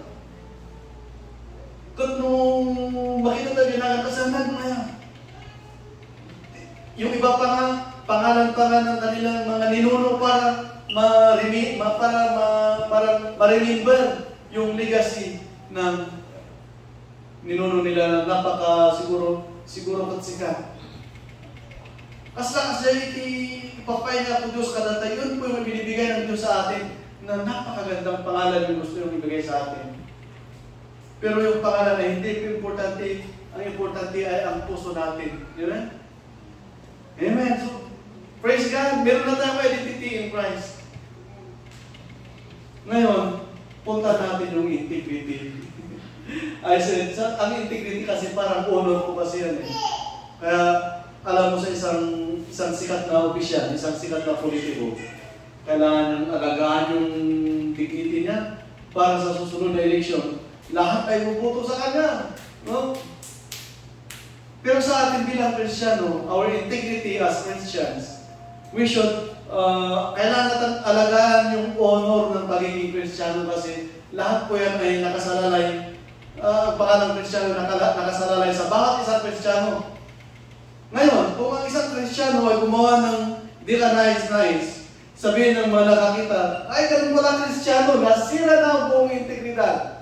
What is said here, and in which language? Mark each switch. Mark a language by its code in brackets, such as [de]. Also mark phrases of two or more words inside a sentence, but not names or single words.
[tl] Kung nung makita tayo ginagan kasanan mo yan. Yung iba pa nga, pangalan ng kanilang mga ninuno para ma-remember yung legacy ng ninuno nila na siguro katsikat. [ilo] Kasla ipapay niya po Diyos kada tayo. [tl] Yun po yung binibigay ng Diyos sa atin na napakagandang pangalan yung gusto yung ibigay sa atin. Pero yung pangalan na hindi po importante, ang importante ay ang puso natin. Yun? Amen. So, [en] praise God. [tl] Meron na tayong [en] identity in Christ. [tl] Ngayon, punta natin yung integrity. [en] I said, [tl] ang integrity kasi parang honor ko kasi yan eh. Kaya, alam mo sa isang sikat na opisyal, isang sikat na politiko, kailangan niyang alagaan yung dignity niya para sa susunod na eleksyon. Lahat ay buboto sa kanya. No? Pero sa atin bilang Kristiyano, [en] our integrity as Christians, we should, [tl] kailangan natin alagaan yung honor ng pagiging Kristiyano kasi lahat po yan ay nakasalalay, baka ng Kristiyano nakasalalay sa bawat isang Kristiyano. Ngayon, kung ang isang Kristiyano ay gumawa ng di ka nais, sabihin ng mga nakakita, ay, ganun pala Kristiyano, nasira na ang buong integridad.